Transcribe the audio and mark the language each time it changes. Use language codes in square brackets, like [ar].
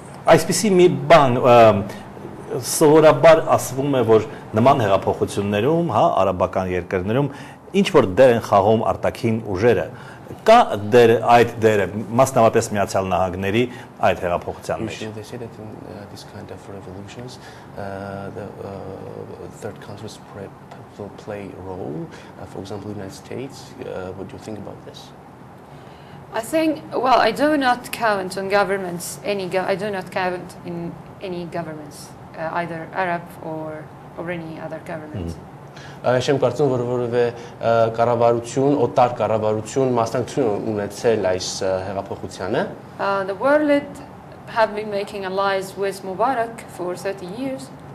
[hy] Այսպիսի մի բան սովորաբար ասվում է, որ նման հեղափոխություններում, արաբական երկրներում ինչ որ դեր են խաղում արտաքին ուժերը, կա դեր այդ դերը մասնավորապես Միացյալ Նահանգների այդ հեղափոխության մեջ։ [en] They say that in this kind of revolutions, the third countries will play a role. For example, the United States. What do you think about this? I think, well, I do not count on governments, I do not count in any governments, either Arab or any other governments. [hy] Շեմ կարծում որ որևէ կառավարություն, օտար կառավարություն մասնակցություն ունեցել այս հեղափոխությանը։ [en] The world have been making allies with Mubarak for 30 years.